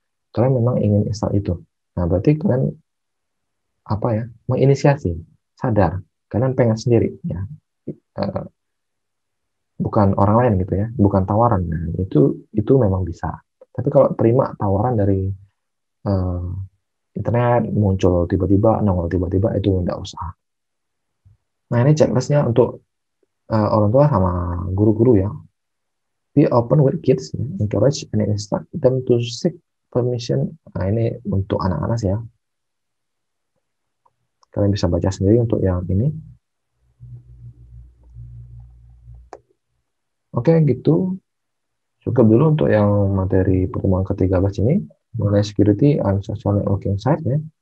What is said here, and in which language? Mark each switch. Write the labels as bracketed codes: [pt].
[id] Kalian memang ingin install itu, nah berarti kalian apa ya, menginisiasi, sadar kalian pengen sendiri ya, uh, bukan orang lain gitu ya, bukan tawaran. Nah, itu memang bisa. Tapi kalau terima tawaran dari uh, internet muncul tiba-tiba, nongol tiba-tiba, itu enggak usah. Nah, ini checklistnya untuk orang tua sama guru-guru ya. [en] Be open with kids, [id] ya. [en] Encourage and instruct them to seek permission. [id] Nah, ini untuk anak-anak ya. Kalian bisa baca sendiri untuk yang ini. Oke, gitu. Cukup dulu untuk yang materi pertemuan ke-13 ini, mengenai security and social networking site ya.